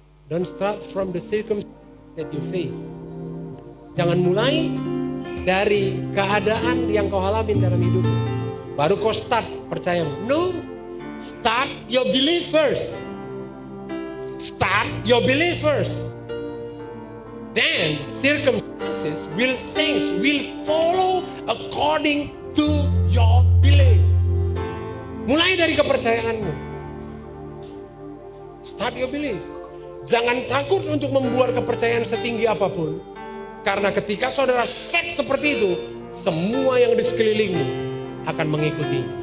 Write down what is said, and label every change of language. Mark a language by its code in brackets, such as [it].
[en] Don't start from the circumstances that you face. [id] Jangan mulai dari keadaan yang kau alami dalam hidupmu, baru kau start percayamu. [en] No, start your belief first. Start your belief first. Then circumstances will change, will follow according to your belief. [id] Mulai dari kepercayaanmu. [en] Start your belief. [id] Jangan takut untuk membuat kepercayaan setinggi apapun. Karena ketika saudara set seperti itu, semua yang di sekelilingmu akan mengikuti.